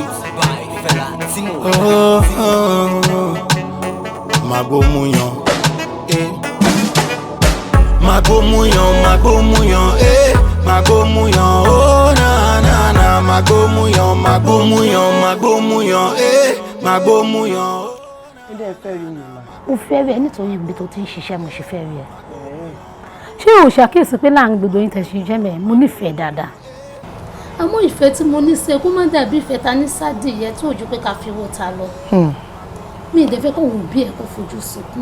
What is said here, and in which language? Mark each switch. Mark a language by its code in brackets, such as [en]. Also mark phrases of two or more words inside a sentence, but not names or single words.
[yo] Oh. Magbo Muyan. Magbo Muyan, Magbo Muyan, Magbo Muyan, oh na na na, Magbo Muyan, Magbo Muyan, Magbo Muyan, Magbo Muyan. Ẹ dẹ̀ fẹ́ rí mi mà. Mo fẹ́ rí ẹ nítorí ibi tó ti ń ṣiṣẹ́ mo ṣe fẹ́ rí ẹ. Ṣé o ṣàkíyèsí pé láàrin gbogbo yín tẹ́ ṣe jẹ́ mẹ́ mo nífẹ̀ẹ́ dáadáa. Àmọ́ ìfẹ́ tí mo ní ṣe kó má dàbí ìfẹ́ ta ní sádìyẹ tí ò ju pé ká fi owó ta lọ. Mi ì dẹ̀ fẹ́ kó wù bí ẹ kó fojú sunkún.